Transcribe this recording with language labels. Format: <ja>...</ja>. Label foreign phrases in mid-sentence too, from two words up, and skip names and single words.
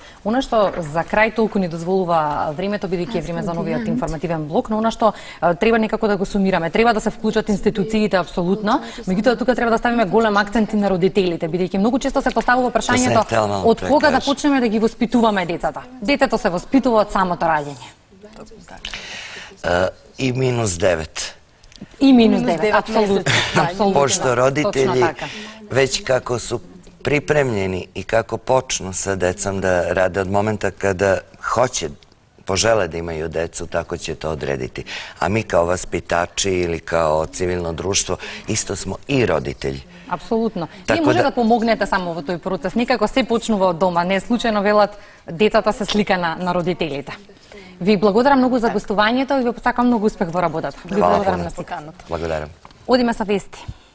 <mk>Она што за крај толку ни дозволува времето, бидејќи е време за новиот информативен блок, но она што треба некако да го сумираме, треба да се вклучат институциите апсолутно, меѓутоа тука треба да ставиме голем акцент и на родителите, бидејќи многу често се поставува прашањето од кога да почнеме да ги воспитуваме децата. Детето се воспитува од самото раѓање. И минус 9. И минус 9, апсолутно. Пошто родители веќе како</mk> <sr>су pripremljeni i kako počnu sa decom da rade od momenta kada požele da imaju decu, tako će to odrediti. A mi kao vaspitači ili kao civilno društvo isto smo i roditelji.</sr> <mk>Апсолутно. Вие може да помогнете само во тој процес. Некако се почнува од дома. Не случајно велат децата се слика на родителите. Ви благодарам многу за гостувањето и ви посакам многу успех во работата. Ви благодарам на поканата. Благодарам. Одиме са вести.</mk>